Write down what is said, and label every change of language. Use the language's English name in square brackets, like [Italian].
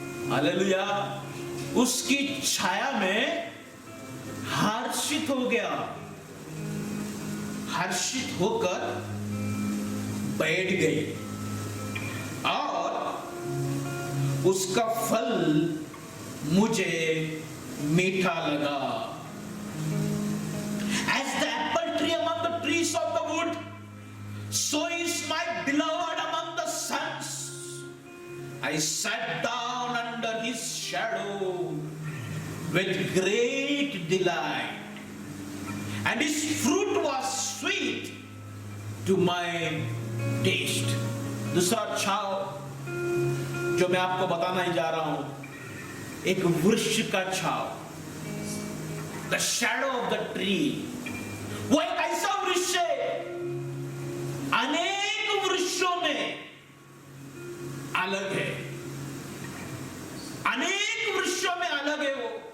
[Hindi] Hallelujah, उसकी छाया में हर्षित हो गया, हर्षित होकर बैठ गई, और उसका फल मुझे मीठा लगा। [English] As the apple tree among the trees of the wood, so is my beloved among the sons. I sat down under his shadow with great delight. and his fruit was sweet to my taste. [Hindi] दूसरा छाव जो मैं आपको बताना ही जा रहा हूं, एक वृक्ष का छाव, [English] the shadow of the tree. [Hindi] वो एक ऐसा वृक्ष है, अनेक वृक्षों में अलग है, अनेक वृक्षों में अलग है, वो